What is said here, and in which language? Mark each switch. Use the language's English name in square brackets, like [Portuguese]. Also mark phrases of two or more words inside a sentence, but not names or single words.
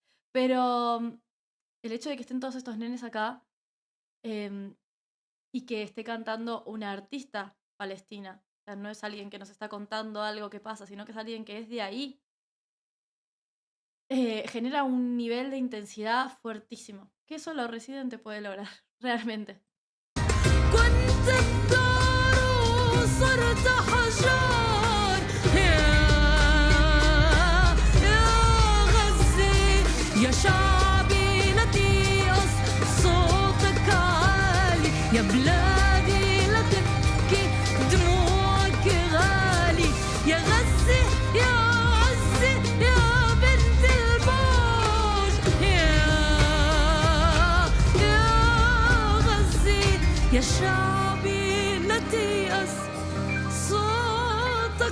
[Spanish] Pero el hecho de que estén todos estos nenes acá y que esté cantando una artista palestina, o sea, no es alguien que nos está contando algo que pasa, sino que es alguien que es de ahí, genera un nivel de intensidad fuertísimo, que solo Residente puede lograr, realmente. [Arabic] كنت الدار صرت حجار يا غزة يا شعبي لا تيأس صوتك عالي يا بلادي لا تبكي دموعك غالي يا غزة يا عزة يا بنت الموج يا غزة يا شعبي لا تيأس صوتك